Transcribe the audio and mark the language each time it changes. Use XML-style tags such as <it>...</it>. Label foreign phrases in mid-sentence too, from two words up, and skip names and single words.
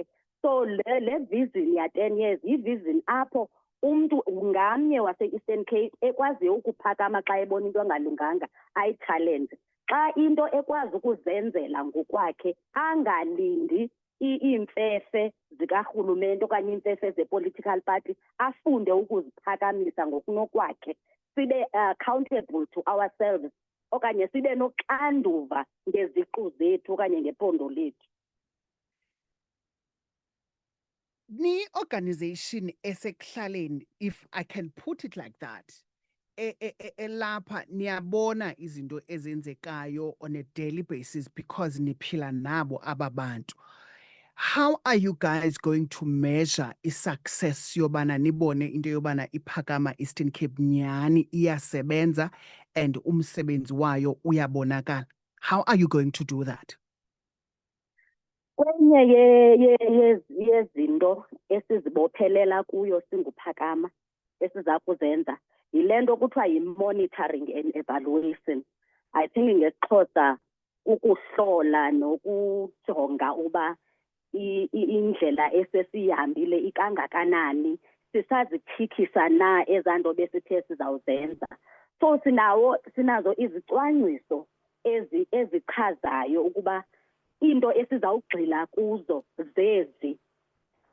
<xh>So le vision ya-10 years yi-vision apho umntu ngamnye wase-Eastern Cape ekwaziyo ukuphakama xa ebona into engalunganga ayithalenje. Xa into ekwazi ukuzenzela ngokwakhe, angalindi iimfefe zikarhulumente okanye iimfefe ze-</xh> <en>political party,</en> <xh>afunde ukuziphakamisa ngokunokwakhe, sibe</xh> <en>accountable to ourselves</en> <xh>okanye sibe noxanduva ngeziqu zethu okanye ngephondo lethu. Ni-organization esekuhlaleni,</xh> <en>if I can put it like that,</en> <xh>elapha niyabona izinto ezenzekayo</xh> <en>on a daily basis because</en> <xh>niphila nabo aba bantu.</xh> <en>How are you guys going to measure</en> <xh>i-success yobana nibone into yobana iphakama Eastern Cape nyani iyasebenza and umsebenzi wayo uyabonakala?</xh> <en>How are you going to do that?</en> <xh>Kwenye yezinto esizibophelela kuyo singuphakama esiza kuzenza yile nto kuthiwa yi-</xh> <en>monitoring and evaluation. I think</en> <xh>ngesiXhosa ukuhlola nokujonga uba indlela esesiyihambile ikangakanani, sisaziphikisa na ezaa nto besithe sizawuzenza. So sinazo izicwangciso ezichazayo ukuba into esizawugxila kuzo zezi.</xh>